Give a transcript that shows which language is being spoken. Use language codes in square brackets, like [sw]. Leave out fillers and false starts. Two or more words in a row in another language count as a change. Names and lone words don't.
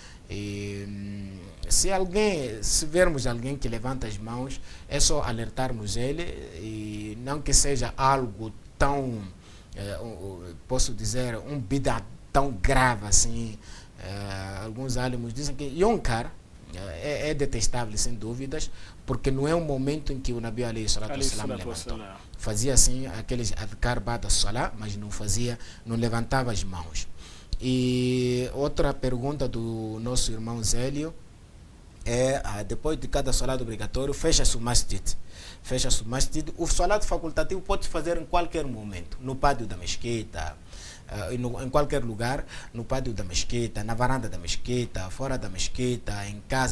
[pt] E se vermos alguém que levanta as mãos, é só alertarmos ele, e não que seja algo tão, posso dizer, um bid'ah tão grave assim. Alguns alimos dizem que yonkar é detestável, sem dúvidas, porque não é um momento em que o Nabi [ar] عليه الصلاة والسلام [pt] levantou. Fazia assim aqueles [ar] أذكار بعد الصلاة, [pt] mas não levantava as mãos. E outra pergunta do nosso irmão Zélio é: depois de cada salat obrigatório, fecha-se o masjid. O salat facultativo pode fazer em qualquer momento, no pátio da mesquita, em qualquer lugar, no pátio da mesquita, na varanda da mesquita, fora da mesquita, em casa.